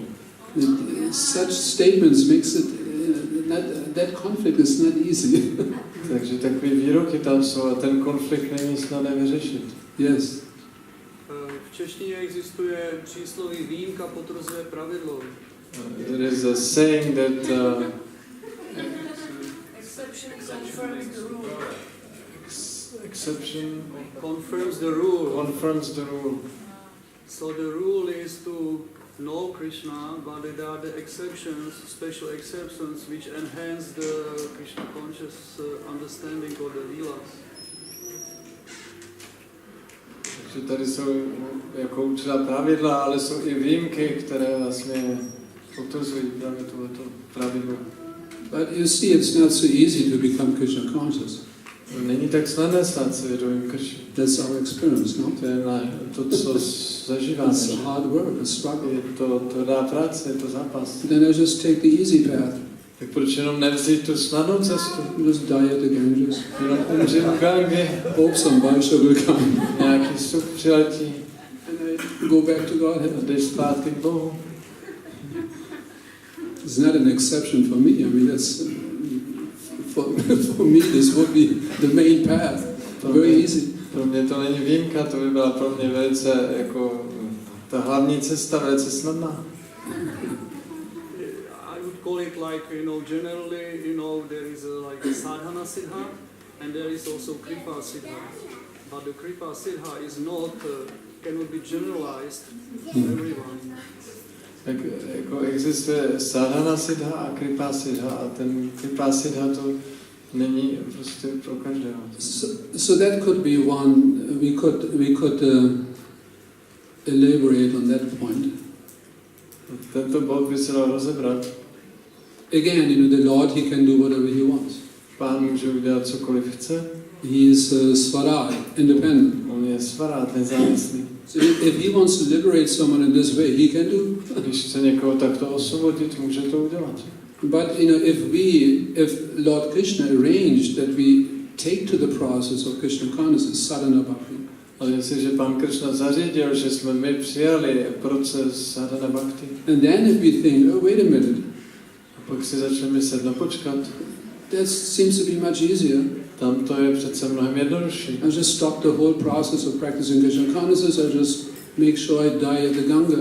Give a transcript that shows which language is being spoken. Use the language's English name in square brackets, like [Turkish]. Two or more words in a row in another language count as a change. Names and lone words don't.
[English] Such statements makes it that conflict is not easy. [Czech] Takže takový výroky tam jsou a ten konflikt není snadné vyřešit. [English] Yes. [Czech] V češtině existuje přísloví výjimka potvrzuje pravidlo. [English] There is a saying that exception confirms the rule. Exception Confirms the rule. confirms the rule. So the rule is to know Krishna, but there are the exceptions, special exceptions, which enhance the Krishna conscious understanding of the Leelas. [Czech] Takže tady jsou jako určitá pravidla, ale jsou i výjimky, které vlastně potvrzují právě tohleto pravidlo. [English] But you see, it's not so easy to become Krishna conscious. [Czech] Není tak snadné stát se vědomým Krishny. [English] That's our experience, no? [Czech] To je to, co zažíváme. [English] It's hard work, a struggle. [Czech] Je to tvrdá práce, je to zápas. [English] Then I just take the easy path. [Czech] Tak proč jenom nevzít tu snadnou cestu? [English] Just die at the Ganges. [Czech] Jenom umřít v Gange. [English] Hope some Vaisha will come. [Czech] Nějaký such přiletí. [English] And I go back to Godhead. [Czech] A jdeš zpátky k Bohu. [English] It's not an exception for me. I mean, that's for me. This would be the main path. Very easy. [Czech] Pro mě to není výjimka, to by byla pro mě velice jako ta hlavní cesta, velice snadná. [English] I would call it like, generally, there is like a [Sanskrit] sadhana siddha [English] and there is also [Sanskrit] kripa siddha. [English] But the [Sanskrit] kripa siddha [English] is not, cannot be generalized to everyone. [Czech] Tak jako existuje [Sanskrit] sadhana siddha [Czech] a [Sanskrit] kripa siddha [Czech] a ten [Sanskrit] kripa siddha [Czech] to není prostě pro každého. [English] So that could be one. We could elaborate on that point. [Czech] Tento bod by se dal rozebrat. [English] Again, the Lord, He can do whatever He wants. [Czech] Pán může udělat cokoliv chce. [English] He is svarad, independent. [Czech] On je svarad, nezávislý. [English] So if He wants to liberate someone in this way, He can do. [Czech] Když chce někoho takto osvobodit, může to udělat. [English] But if Lord Krishna arranged that we take to the process of Krishna consciousness, [Sanskrit] sadhana bhakti. [Czech] Ale jestliže Pán Krishna zařídil, že jsme my přijali proces [Sanskrit] sadhana bhakti. [English] And then if we think, oh wait a minute, [Czech] A pak si začneme myslet, no počkat. [English] that seems to be much easier. [Czech] Tam to je přece mnohem jednodušší. [English] I just stop the whole process of practicing Krishna consciousness. I just make sure I die at the Ganga.